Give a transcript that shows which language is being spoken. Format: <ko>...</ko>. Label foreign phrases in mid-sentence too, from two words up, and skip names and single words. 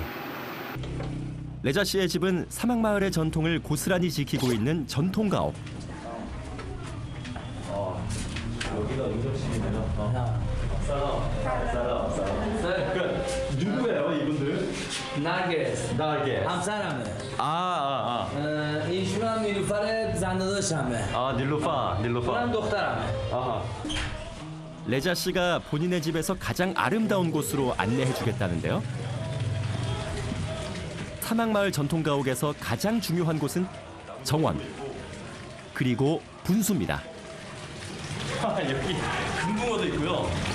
<ko>레자 씨의 집은 사막 마을의 전통을 고스란히 지키고 있는 전통 가옥. 여기가 응접실이네요. 누구예요 이분들? نرگس 나게.</ko> <fa>همسرمه</fa> <ko>아.</ko> <fa>ایشون هم نیلوفر زنده داشتمه</fa> <ko>아 닐루파.</ko> <fa>اونم دخترمه</fa> <ko>아하. 레자 씨가 본인의 집에서 가장 아름다운 곳으로 안내해 주겠다는데요. 사막 마을 전통 가옥에서 가장 중요한 곳은 정원, 그리고 분수입니다. 여기 금붕어도 있고요.</ko>